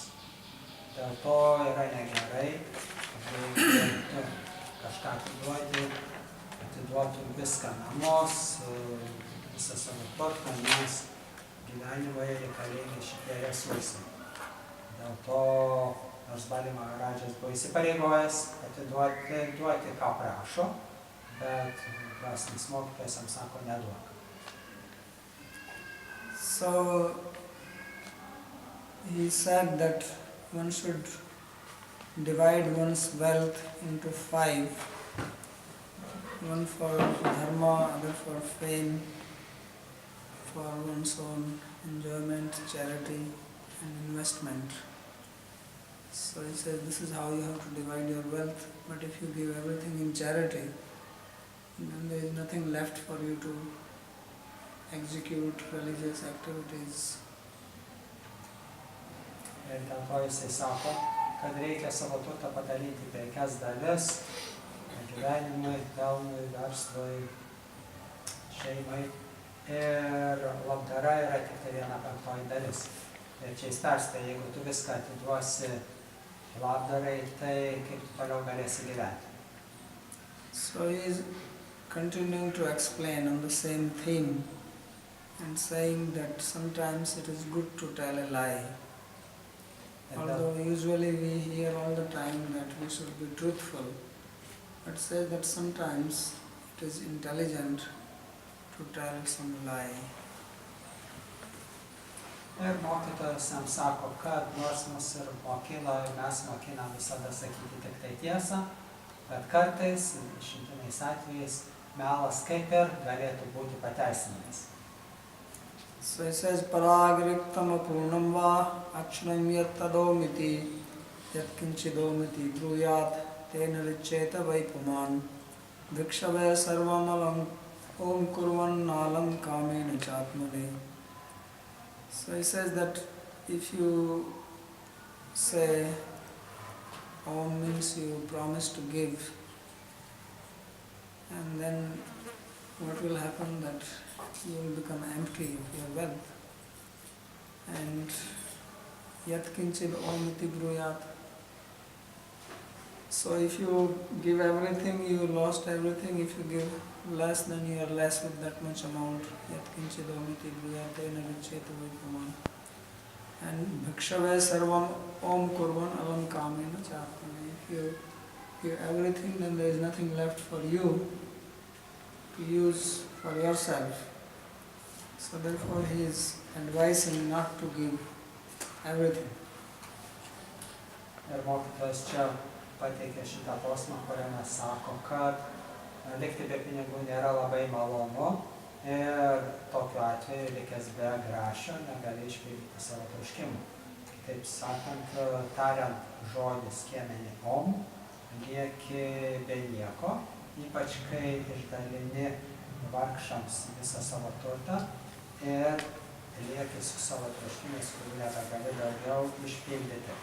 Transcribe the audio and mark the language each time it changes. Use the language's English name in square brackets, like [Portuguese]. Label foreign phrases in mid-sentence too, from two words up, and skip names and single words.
[Lithuanian] Dėl to yra negerai, jeigu tu kažką atiduotum viską namus, visą savo turtą, nes gyvenimoje reikalingi šitie resursai. Dėl to, nors Bali Mahārājas buvo įsipareigojęs atiduoti, ką prašo, bet dvasinis mokytojas jam sako, neduok. [English] So he said that one should divide one's wealth into 5, one for dharma, other for fame, for one's own enjoyment, charity and investment. So he says this is how you have to divide your wealth, but if you give everything in charity, then there is nothing left for you to execute religious activities. [Lithuanian] Ir dėl to jisai sako, kad reikia savo turtą padalinti 5 dalis gyvenimui, pelnui, verslui, šeimai. Ir labdara yra tik tai 1/5 dalis. Ir čia jis perspėja, jeigu tu viską atiduosi labdarai, tai kaip tu toliau galėsi gyventi. [English] So he is continuing to explain on the same theme and saying that sometimes it is good to tell a lie. Although usually we hear all the time that we should be truthful, but says that sometimes it is intelligent to tell some lie. [Lithuanian] Ir mokytojas jam sako, kad nors mus ir mokino, ir mes mokinam visada sakyti tik tai tiesą, bet kartais, išimtiniais atvejais, melas kaip ir galėtų būti pateisinamas. [English] So he says, [Sanskrit] पराग्रिक्तम् अपूर्णम् वा अक्ष्णम् यत्तदोमिति यत्किञ्चिदोमिति ब्रूयात् तेन रिच्चेत वैपुमन् विक्षवे सर्वम् अलम् ॐ कुर्वन् नालम् कामेन चात्मने. [English] So he says that if you say Om means you promise to give, and then what will happen, that you will become empty of your wealth. [Sanskrit] And यत् किञ्चित् ओमिति ब्रूयात्. [English] So if you give everything, you lost everything. If you give less, then you are less with that much amount. [Sanskrit] यत् किञ्चित् ओमिति ब्रूयात् एन विचेत वैपमन्. And भिक्षवे सर्वम् ओम् कुर्वन् अलम् कामेन चात्मने. [English] If you give everything, then there is nothing left for you to use for yourself. So therefore he is advising not to give everything. [Lithuanian] Ir mokytojas čia pateikė šitą posmą, kuriame sako, kad likti be pinigų nėra labai malonu ir tokiu atveju likęs be grašio negali išpildyti savo troškimų. Taip sakant, tariant žodį skiemenį om, lieki be nieko, ypač kai išdalini vargšams visą savo turtą ir lieki su savo troškimais, kurių nebegali daugiau išpildyti.